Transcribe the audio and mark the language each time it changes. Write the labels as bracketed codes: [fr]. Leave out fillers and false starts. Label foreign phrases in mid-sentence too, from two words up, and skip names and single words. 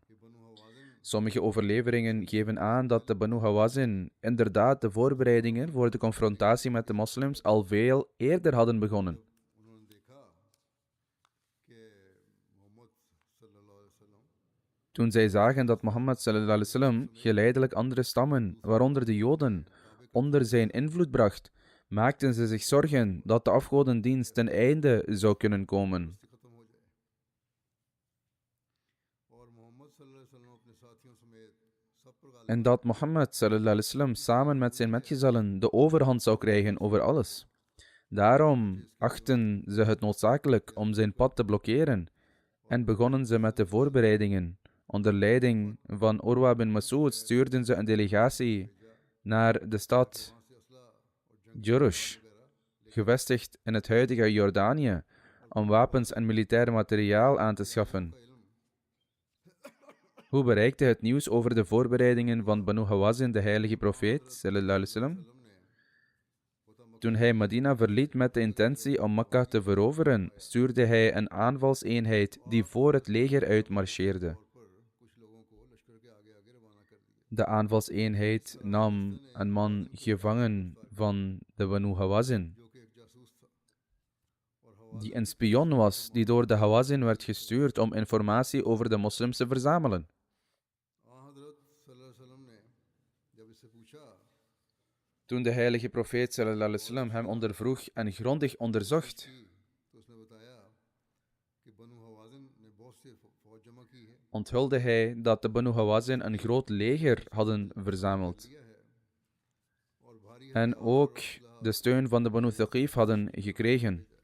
[nl] Sommige overleveringen geven aan dat de Banu Hawazin inderdaad de voorbereidingen voor de confrontatie met de moslims al veel eerder hadden begonnen. Toen zij zagen dat Mohammed [ar] صلى الله عليه وسلم [nl] geleidelijk andere stammen, waaronder de Joden, onder zijn invloed bracht, maakten ze zich zorgen dat de afgodendienst ten einde zou kunnen komen. En dat Mohammed [ar] صلى الله عليه وسلم [nl] samen met zijn metgezellen de overhand zou krijgen over alles. Daarom achten ze het noodzakelijk om zijn pad te blokkeren en begonnen ze met de voorbereidingen. Onder leiding van Urwa bin Mas'ud stuurden ze een delegatie naar de stad Jurush, gevestigd in het huidige Jordanië, om wapens en militair materiaal aan te schaffen. Hoe bereikte het nieuws over de voorbereidingen van Banu Hawazin de heilige profeet [ar] صلى الله عليه وسلم? [nl] Toen hij Medina verliet met de intentie om Mekka te veroveren, stuurde hij een aanvalseenheid die voor het leger uitmarcheerde. De aanvalseenheid nam een man gevangen van de Banu Hawazin, die een spion was die door de Hawazin werd gestuurd om informatie over de moslims te verzamelen. Toen de heilige profeet [ar] صلى الله عليه وسلم [nl] hem ondervroeg en grondig onderzocht, onthulde hij dat de Banu Hawazin een groot leger hadden verzameld en ook de steun van de Banu Thaqif hadden gekregen.